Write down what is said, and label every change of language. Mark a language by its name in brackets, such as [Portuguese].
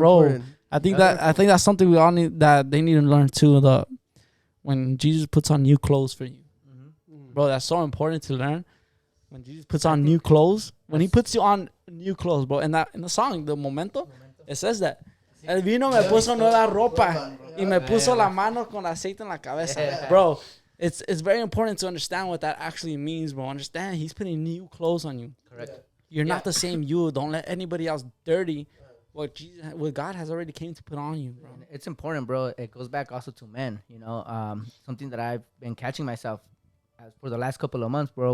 [English] robe. important. I think that's something we all need, that they need to learn too. When Jesus puts on new clothes for you, bro, that's so important to learn. When Jesus puts on new clothes, when he puts you on new clothes, bro, in the song, the momento, it says that. [Spanish] El vino me puso nueva ropa y me puso la mano con aceite en la cabeza. [English] Bro, it's very important to understand what that actually means, bro. Understand, he's putting new clothes on you. Correct. You're not the same you. Don't let anybody else dirty what God has already came to put on you, bro. It's important, bro. It goes back also to men, something that I've been catching myself for the last couple of months, bro.